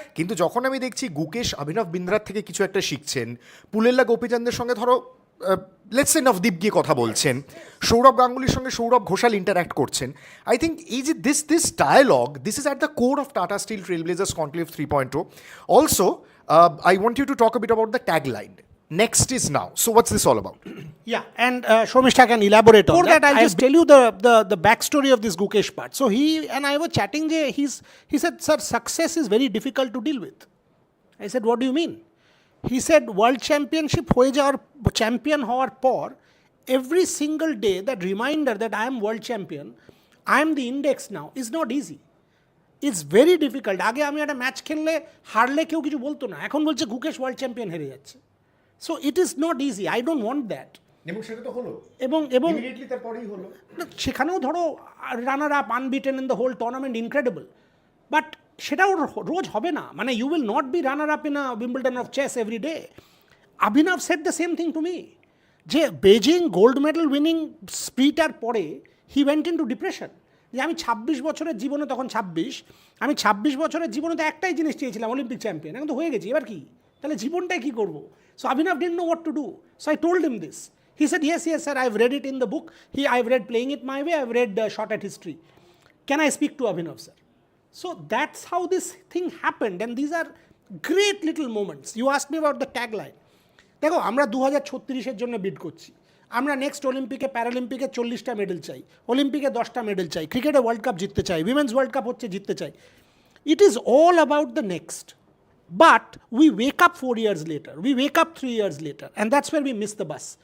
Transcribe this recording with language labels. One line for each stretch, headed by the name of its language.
Bangla: কিন্তু যখন আমি দেখছি গুকেশ অভিনব বিন্দ্রার থেকে কিছু একটা শিখছেন, পুলেল্লা গোপীচাঁদের সঙ্গে ধরো লেটস সে নবদীপ গিয়ে কথা বলছেন, সৌরভ গাঙ্গুলির সঙ্গে সৌরভ ঘোষাল ইন্টারাক্ট করছেন,
English: I think
Bangla: এই যে
English: This dialogue, this is at the core of Tata Steel Trailblazers Conclave 3.0. Also I want you to talk a bit about the tagline. Next is now. So what's this all about? Yeah, and Sharmistha can elaborate on that. I'll just tell you the backstory of this Gukesh part. So he and I were chatting. He said, "Sir, success is very difficult to deal with." I said, "What do you mean?" He said, "World Championship
Bangla: হয়ে যাওয়ার
English: champion
Bangla: হওয়ার পর,
English: every single day that reminder that I am world champion, I am the index now, is not easy. It's very difficult."
Bangla: আগে আমি একটা match খেললে হারলে কেউ কিছু বলতো না, এখন বলছে গুকেশ ওয়ার্ল্ড চ্যাম্পিয়ন হেরে যাচ্ছে।
English: So it is not easy, I don't want that.
Bangla: এবং সেটা তো হলো, এবং ইমিডিয়েটলি তারপরেই হলো। সেখানেও ধরো runner up,
English: unbeaten in the whole tournament,
Bangla: incredible, but সেটাও রোজ হবে না।
English: You will not be runner up in a Wimbledon of chess every day.
Bangla: অভিনব
English: said the same thing to me,
Bangla: যে বেজিং গোল্ড মেডেল উইনিং স্প্রিটার পরে
English: he went into depression,
Bangla: যে আমি 26 বছরের জীবনে, তখন 26, আমি 26 বছরের জীবনে তো একটাই জিনিস চেয়েছিলাম, অলিম্পিক চ্যাম্পিয়ন, এখন তো হয়ে গেছি, এবার কি, তাহলে জীবনটাই কী করবো?
English: So Abhinav didn't know what to do. So I told him this. He said, yes, sir, I've read it in the book. I've read Playing It My Way, I've read Shot at History. Can I speak to Abhinav, sir? So that's how this thing happened, and these are great little moments. You asked me about the tagline.
Bangla: দেখো, আমরা 2036-এর জন্য বিড করছি। আমরা next অলিম্পিকে, প্যারালিম্পিকে 40টা medal চাই, অলিম্পিকে 10টা medal চাই, ক্রিকেটে ওয়ার্ল্ড কাপ জিততে চাই, উইমেন্স ওয়ার্ল্ড কাপ হচ্ছে, জিততে চাই।
English: It is all about the next. But we wake up 4 years later, we wake up 3 years later, and that's where we miss the bus.